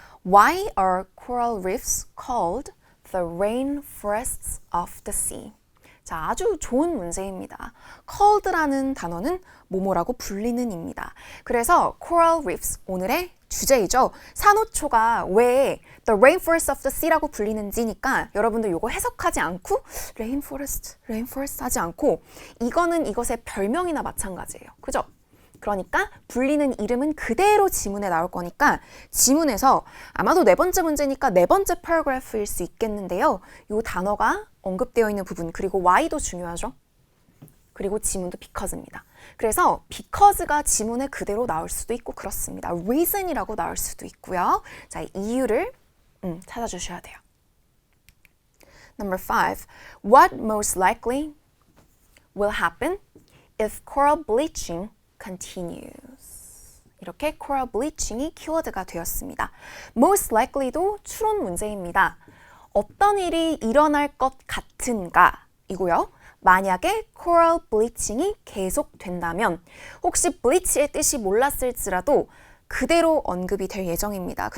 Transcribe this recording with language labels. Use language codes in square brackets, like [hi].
[en] Why are coral reefs called the rainforests of the sea? [ko] 자, 아주 좋은 문제입니다. called라는 단어는 뭐뭐라고 불리는입니다. 그래서 coral reefs, 오늘의 주제이죠. 산호초가 왜 [en] the rainforest of the sea [ko] 라고 불리는지니까 여러분들 이거 해석하지 않고 rainforest 하지 않고 이거는 이것의 별명이나 마찬가지예요. 그죠? 그러니까 불리는 이름은 그대로 지문에 나올 거니까 지문에서 아마도 4번째 문제니까 4번째 paragraph일 수 있겠는데요. 이 단어가 언급되어 있는 부분 그리고 why도 중요하죠. 그리고 지문도 because입니다. 그래서 because가 지문에 그대로 나올 수도 있고 그렇습니다. reason이라고 나올 수도 있고요. 자, 이유를 찾아주셔야 돼요. [en] Number 5. What most likely will happen if coral bleaching continues. [ko] 이렇게 coral bleaching이 키워드가 되었습니다. Most likely도 추론 문제입니다. 어떤 일이 일어날 것 같은가 이고요. 만약에 coral bleaching이 계속된다면 혹시 bleach의 뜻이 몰랐을지라도 그대로 언급이 될 예정입니다.